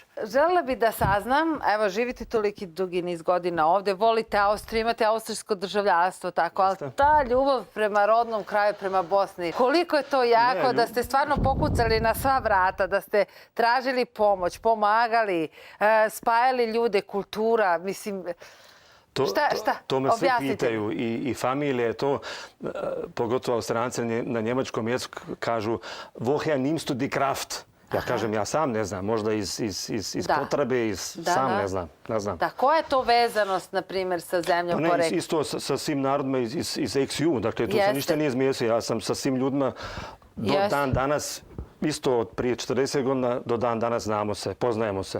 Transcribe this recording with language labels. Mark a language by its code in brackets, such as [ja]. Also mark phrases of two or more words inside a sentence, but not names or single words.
[bs] Želela bih da saznam, evo živite toliki dugi niz godina ovde, volite Austriju, imate austrijsko državljanstvo, tako, ali ta ljubav prema rodnom kraju, prema Bosni, koliko je to jako da ste stvarno pokucali na sva vrata, da ste tražili pomoć, pomagali, spajali ljude, kultura, mislim... To me svi Objasnite. pitaju i familije, to pogotovo Austrijanci na njemačkom jeziku kažu [de] woher nimmst du die Kraft? [bs] Ja kažem, ja sam ne znam, možda iz potrebe, sam ne znam. Da, koja je to vezanost, na primjer, sa zemljom porekla? Isto sa svim narodima iz XU, dakle tu se ništa nije izmiješao. Ja sam sa svim ljudima do dan danas, isto od prije 40 godina, do dan danas znamo se, poznajemo se.